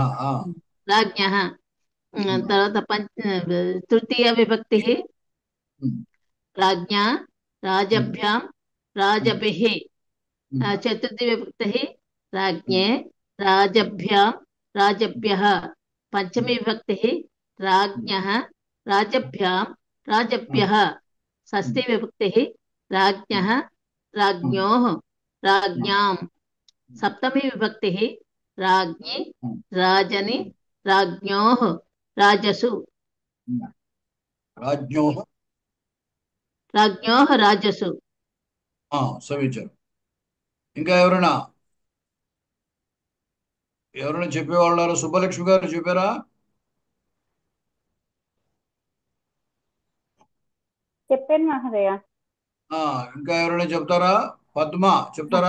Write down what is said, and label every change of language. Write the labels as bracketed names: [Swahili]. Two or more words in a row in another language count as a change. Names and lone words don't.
[Sanskrit] రాజ్ఞః తర్వాత తృతీయ విభక్తి రాజ్ఞా రాజభ్యాం రాజభిః చతుర్థి విభక్తి రాజ్ఞే రాజభ్యాం రాజభ్యః పంచమి విభక్తి రాజ్ఞః రాజభ్యాం రాజభ్యः షష్ఠీ విభక్తి राज्ञः राज्ञोः राज्ञां सप्तमी विभक्ति राज्ञी राजनी राज्ञोः राजसु राज्ञोः राजसु. [Telugu] సమీచీనం. ఇంకా ఎవరైనా చెప్పేవాళ్ళు? సుబ్బలక్ష్మి గారు చెప్పారా? చెప్పాను మహోదయ. ఇంకా ఎవరైనా చెప్తారా? పద్మ చెప్తారా?